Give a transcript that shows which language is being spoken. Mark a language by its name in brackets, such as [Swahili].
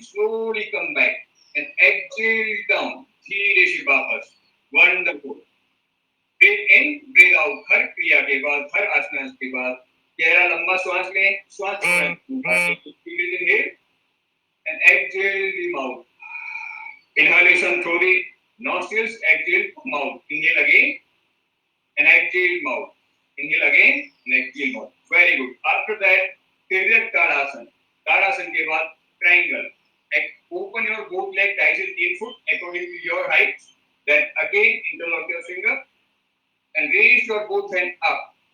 [English] slowly come back and exhale down. [Hindi] धीरे से वापस. [English] Wonderful. Breathe in breathe out. [Hindi] हर क्रिया के बाद, हर आसन के बाद गहरा लंबा श्वास लें. श्वास छोड़ें. [English] Breathe in here and exhale the mouth. Inhalation through the nostrils, exhale through mouth. Inhale again and exhale mouth. Inhale again and exhale mouth. Very good. After that, Tiryak Tadasana. [Hindi] Tadasana के बाद [English] triangle. Open your both legs 2.5 [Hindi] से [English] 3 foot according to your height. Then again interlock your finger and raise your both hand up.